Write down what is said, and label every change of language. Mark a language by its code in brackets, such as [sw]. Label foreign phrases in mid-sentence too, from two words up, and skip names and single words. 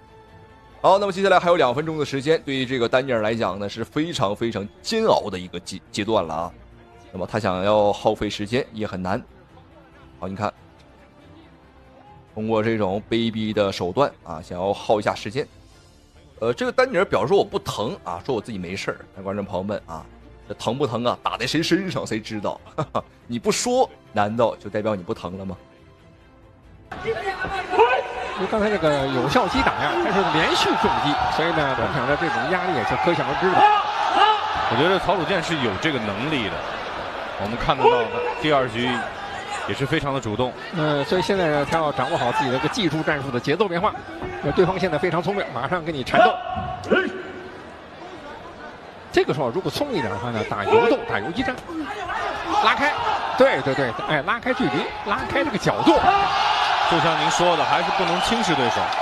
[zh] 好，那麼接下來還有2分鐘的時間，對於這個丹尼爾來講呢，是非常非常煎熬的一個階段了啊。那麼他想要耗費時間也很難。好，你看。通過這種卑鄙的手段啊，想要耗一下時間。這個丹尼爾表示說我不疼啊，說我自己沒事兒。那觀眾朋友們啊，這疼不疼啊？打在誰身上誰知道？哈哈，你不說，難道就代表你不疼了嗎？因為剛才這個有效擊打呀，它是連續重擊，所以呢，我想着這種壓力也是可想而知的。我覺得曹魯健是有這個能力的，我們看得到第2局。也是非常的主動，所以現在呢，他要掌握好自己的一個技術戰術的節奏變化。對方現在非常聰明，馬上跟你纏鬥。這個時候如果聰明一點的話呢，打游鬥，打游擊戰，拉開，對，拉開距離，拉開這個角度。就像您說的，還是不能輕視對手。